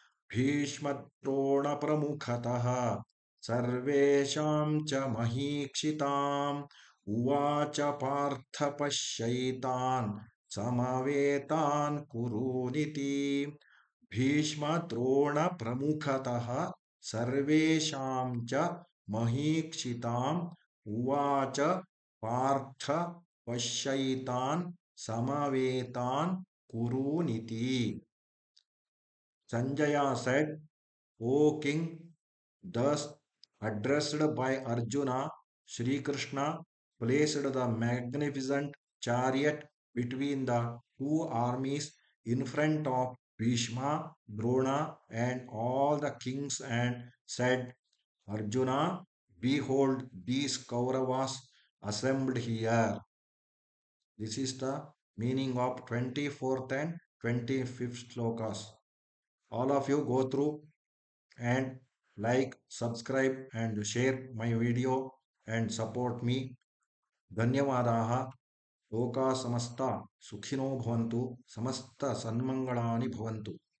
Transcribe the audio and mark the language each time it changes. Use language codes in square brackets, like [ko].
[sa] ಭೀಷ್ಮದ್ರೋಣ ಪ್ರಮುಖತಃ ಸರ್ವೇಷಾಂ ಚ ಮಹೀಕ್ಷಿತಾಂ ಉವಾಚ ಪಾರ್ಥ ಪಶ್ಯೈತಾನ್ ಸಮವೇತಾನ್ ಕುರುನಿತಿ. ಭೀಷ್ಮ ದ್ರೋಣ ಪ್ರಮುಖತಃ ಸರ್ವೇಷಾಂ ಚ ಮಹೀಕ್ಷಿತಾಂ ಉವಾಚ Partha ಪಶ್ಯೈತಾನ್ Samavetan Kuruniti. [en] Sanjaya said, O king, thus addressed by Arjuna, Sri Krishna placed the magnificent chariot between the two armies in front of Bhishma, Drona, and all the kings and said, Arjuna, behold these Kauravas assembled here. This is the meaning of 24th and 25th slokas. All of you go through and like, subscribe and share my video and support me. [sa] ಧನ್ಯವಾದಾः ಲೋಕಾ ಸಮಸ್ತ ಸುಖಿನೋ ಭವಂತು ಸಮಸ್ತ ಸನ್ಮಂಗಳಾನಿ ಭವಂತು